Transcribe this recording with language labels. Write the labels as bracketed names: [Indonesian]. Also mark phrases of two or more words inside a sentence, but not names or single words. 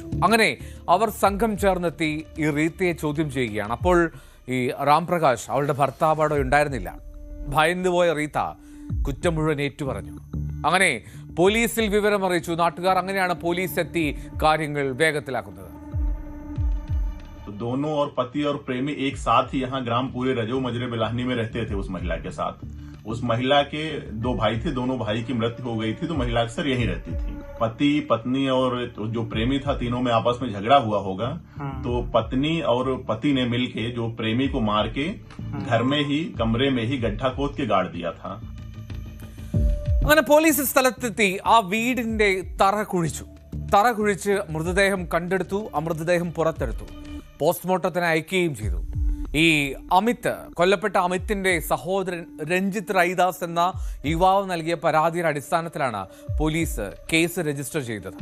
[Malayalam] അങ്ങനെ അവർ സംഘം ചേർന്നെത്തി ഈ റീത്തയെ ചോദ്യം ചെയ്യുകയാണ്. അപ്പോൾ ഈ രാം പ്രകാശ്, അവളുടെ ഭർത്താവ് അവിടെ ഉണ്ടായിരുന്നില്ല. ഭയന്നുപോയ റീത്ത കുറ്റം മുഴുവൻ ഏറ്റുപറഞ്ഞു. അങ്ങനെ പോലീസിൽ വിവരം അറിയിച്ചു നാട്ടുകാർ. അങ്ങനെയാണ് പോലീസ് എത്തി കാര്യങ്ങൾ വേഗത്തിലാക്കുന്നത്. [Hindi] दोनों और पति और प्रेमी एक साथ ही यहाँ ग्राम पूरे रजो मजरे बिलाहनी में रहते थे उस महिला के साथ। उस महिला के 2 भाई थे, दोनों भाई की मृत्यु हो गई थी, तो महिला अक्सर यहीं रहती थी। पति, पत्नी और जो प्रेमी था, तीनों में आपस में झगड़ा हुआ होगा। तो पत्नी और पति ने मिलके जो प्रेमी को मार के घर में ही कमरे में ही गड्ढा खोद के गाड़ दिया था। [Malayalam] അങ്ങനെ പോലീസ് സ്ഥലത്തെത്തി ആ വീടിന്റെ തറ കുഴിച്ച് മൃതദേഹം കണ്ടെടുത്തു. ആ മൃതദേഹം പുറത്തെടുത്തു. പോസ്റ്റ്മോർട്ടത്തിന് അയക്കുകയും ചെയ്തു. ഈ അമിത്, കൊല്ലപ്പെട്ട അമിത്തിന്റെ സഹോദരൻ രഞ്ജിത്ത് റൈദാസ് എന്ന യുവാവ് നൽകിയ പരാതിയുടെ അടിസ്ഥാനത്തിലാണ് [English] police case register [Malayalam] ചെയ്തത്.